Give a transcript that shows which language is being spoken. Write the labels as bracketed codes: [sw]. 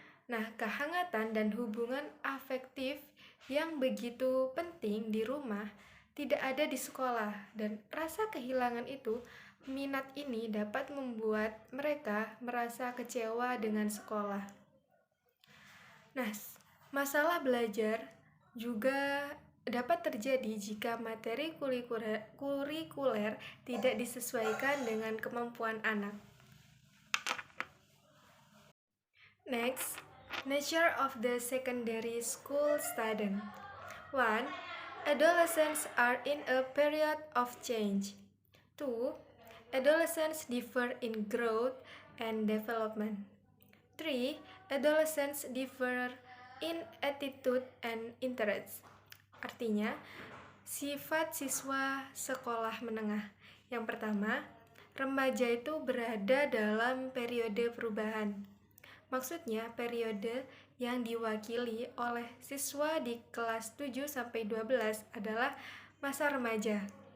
[id] Nah, kehangatan dan hubungan afektif yang begitu penting di rumah tidak ada di sekolah, dan rasa kehilangan itu, minat ini dapat membuat mereka merasa kecewa dengan sekolah. Nah, masalah belajar juga dapat terjadi jika materi kurikuler tidak disesuaikan dengan kemampuan anak. [en] Next, nature of the secondary school student. 1. Adolescents are in a period of change. 2. Adolescents differ in growth and development. 3. Adolescents differ in attitude and interests. [id] Artinya, sifat siswa sekolah menengah. Yang pertama, remaja itu berada dalam periode perubahan. Maksudnya, periode yang diwakili oleh siswa di kelas 7-12 adalah masa remaja.